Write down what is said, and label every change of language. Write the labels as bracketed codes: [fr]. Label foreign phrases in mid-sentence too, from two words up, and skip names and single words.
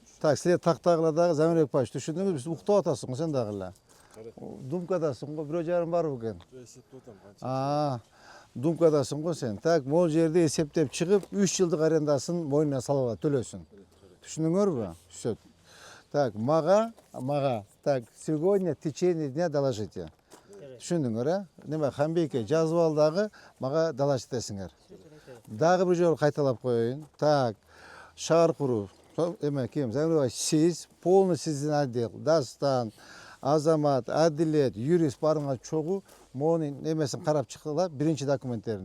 [ky] Так, силер тактагыла дагы Замирбек Паш түшүндүңүзбү? Биз уктап атасың го сен дагы эле. Думкадасың го, 1,5 бар экен. Думкадасың го сен. Так, могу жерди эсептеп чыгып, 3 жылдык арендасын мойнуна салып алат, төлөсүн. Түшүндүңөрбү? Түшөт. Так, мага, [ru] так, сегодня в течение дня доложите. [ky] Түшүндүңөр, неме Хамбейке жазып ал дагы, мага доложить этесиңер. Дагы бир жолу кайталап коеюн. Так, шаар куруу, эме ким, Замирбек, сиз полный сиздин отдел, Дастан, Азамат, Адилет, юрист барыңар чогуу монун эмесин карап чыккыла, биринчи документтерин.